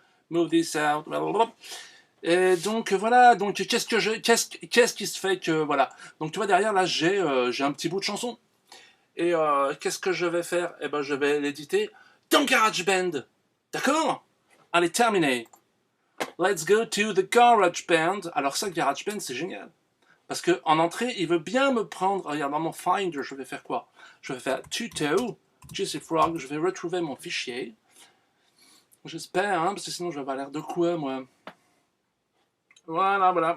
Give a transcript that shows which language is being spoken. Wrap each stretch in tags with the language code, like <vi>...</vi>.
<en>Move this out,</en> <fr>blablabla. Et donc, voilà, donc, qu'est-ce qui se fait que, voilà. Donc, tu vois, derrière, là, j'ai un petit bout de chanson. Et qu'est-ce que je vais faire? Eh ben, je vais l'éditer dans GarageBand. D'accord? Allez, terminé.</fr> <en>Let's go to the GarageBand.</en> <fr>Alors ça, GarageBand, c'est génial. Parce qu'en entrée, il veut bien me prendre... Regarde, dans mon Finder, je vais faire quoi? Je vais faire tuto, Jesse Frog, je vais retrouver mon fichier. J'espère, hein, parce que sinon je vais avoir l'air de quoi, moi? Voilà.</fr>